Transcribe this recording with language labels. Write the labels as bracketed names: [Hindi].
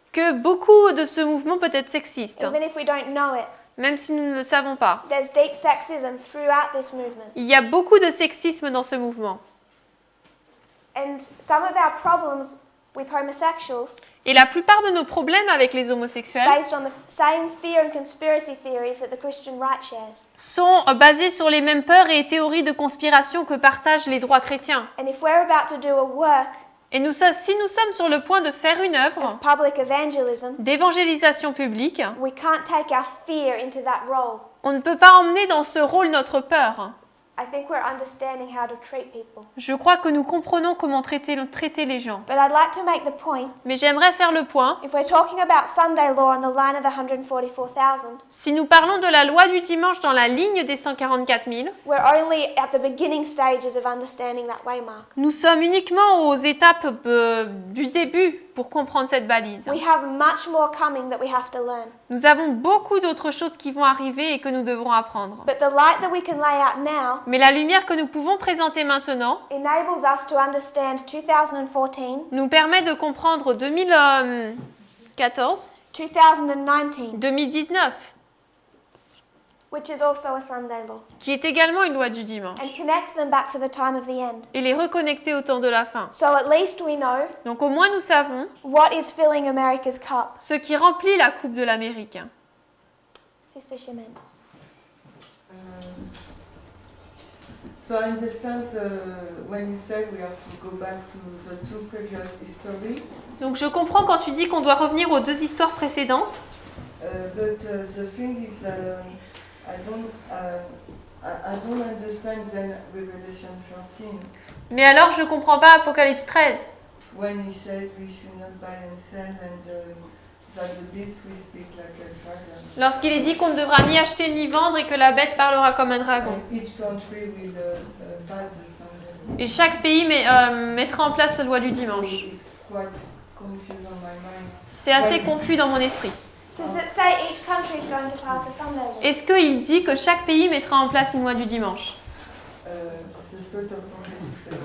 [French] que beaucoup de ce mouvement peut être sexiste, [English] even if we don't know it. [French] même si nous ne le savons pas. [English] There's deep sexism throughout this movement. [French] Il y a beaucoup de sexisme dans ce mouvement. [English] And some of our problems with homosexuals [French] Et la plupart de nos problèmes avec les homosexuels [English] based on the same fear and conspiracy theories that the Christian right shares. [French] sont basés sur les mêmes peurs et théories de conspiration que partagent les droits chrétiens. [English] And if we're about to do a work [French] Et si nous sommes sur le point de faire une œuvre [English] of public evangelism, [French] d'évangélisation publique, [English] we can't take our fear into that role. [French] on ne peut pas emmener dans ce rôle notre peur. [English] I think we're understanding how to treat people. [French] Je crois que nous comprenons comment traiter les gens. [English] But I'd like to make the point, [French] Mais j'aimerais faire le point. [English] if we're talking about Sunday law on the line of the 144,000, [French] Si nous parlons de la loi du dimanche dans la ligne des 144 000, [English] we're only at the beginning stages of understanding that waymark. [French] nous sommes uniquement aux étapes du début pour comprendre cette balise. [English] We have much more coming that we have to learn. [French] Nous avons beaucoup d'autres choses qui vont arriver et que nous devrons apprendre. [English] But the light that we can lay out now [French] Mais la lumière que nous pouvons présenter maintenant [English] enables us to understand 2014, [French] nous permet de comprendre 2014, [English] 2019, [French] 2019, [English] which is also a Sunday law, [French] qui est également une loi du dimanche, [English] and connect them back to the time of the end. [French] et les reconnecter au temps de la fin. [English] So at least we know [French] Donc au moins nous savons [English] what is filling America's cup. [French] ce qui remplit la coupe de l'Amérique. [English] Sister Shimen. So I understand when you say we have to go back to the two previous history, [French] Donc je comprends quand tu dis qu'on doit revenir aux deux histoires précédentes, [English] but the thing is, I don't understand then Revelation 13 [French] mais alors je comprends pas Apocalypse 13, [English] when he said we should not buy and sell and that the beast will speak like a dragon. [French] lorsqu'il est dit qu'on ne devra ni acheter ni vendre et que la bête parlera comme un dragon. [English] And each country will pass the Sunday. [French] Et chaque pays mettra en place la loi du [English] So [French] dimanche. [English] it's quite confused on my mind. [French] C'est assez confus dans mon esprit. [English] Does it say each country is going to pass a Sunday law? [French] Est-ce qu'il dit que chaque pays mettra en place une loi du dimanche? [English] The spirit of prophecy says.